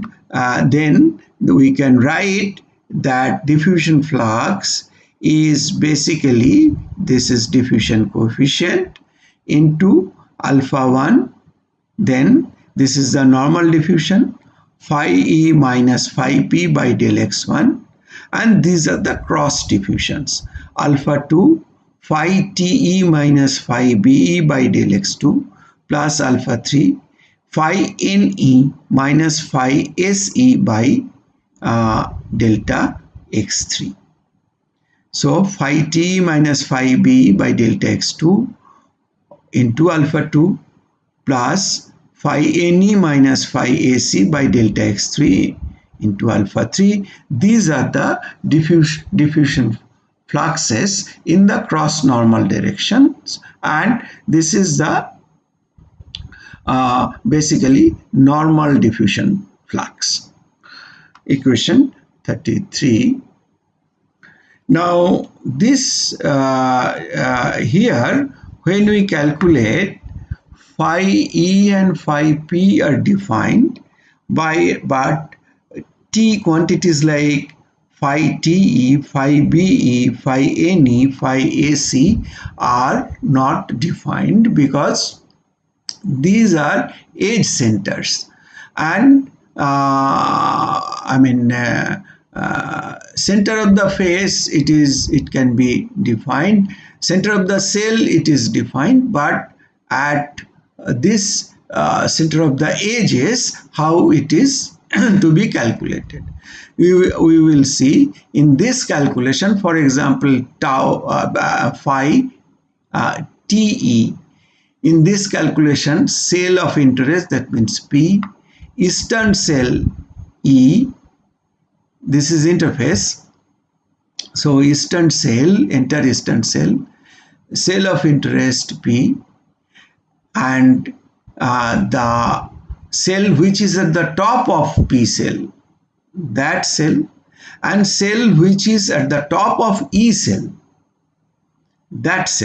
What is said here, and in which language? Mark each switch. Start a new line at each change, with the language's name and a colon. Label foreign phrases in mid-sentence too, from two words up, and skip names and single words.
English: then we can write that diffusion flux is basically, this is diffusion coefficient into alpha 1, then this is the normal diffusion, phi E minus phi P by del x1, and these are the cross diffusions, alpha 2 phi TE minus phi BE by del x2 plus alpha 3 phi NE minus phi SE by delta x3. So phi T minus phi B by delta x2 into alpha 2 plus phi NE minus phi AC by delta x3 into alpha 3. These are the diffusion fluxes in the cross normal directions, and this is the basically normal diffusion flux. Equation 33. Now this here, when we calculate phi E and phi P are defined by, but T quantities like phi TE, phi BE, phi NE, phi AC are not defined because these are edge centers, and center of the face, it can be defined. Center of the cell, it is defined, but at this center of the edges, how it is to be calculated. We will see in this calculation, for example, tau phi TE. In this calculation, cell of interest, that means P, eastern cell E, this is interface. So eastern cell, enter eastern cell, cell of interest P, and the cell which is at the top of P cell, that cell, and cell which is at the top of E cell, that cell.